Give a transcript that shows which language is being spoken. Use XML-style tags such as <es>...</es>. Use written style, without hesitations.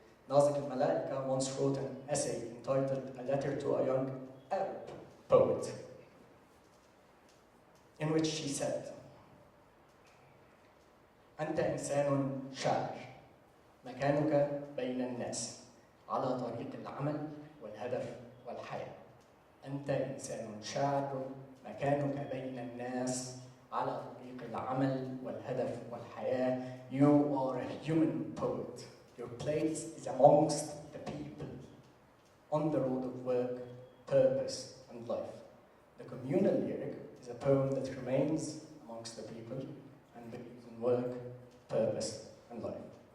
<en>Nazik al-Malaika once wrote an essay entitled A Letter to a Young Arab Poet, in which she said,</en> <ar>أنت إنسان شاعر مكانك بين الناس على طريق العمل والهدف والحياة. أنت إنسان شاعر مكانك بين الناس على طريق العمل والهدف والحياة.</ar> <en>You are a human poet. Your place is amongst the people, on the road of work, purpose, and life. The communal lyric is a poem that remains amongst the people and believes in work, purpose, and life.</en>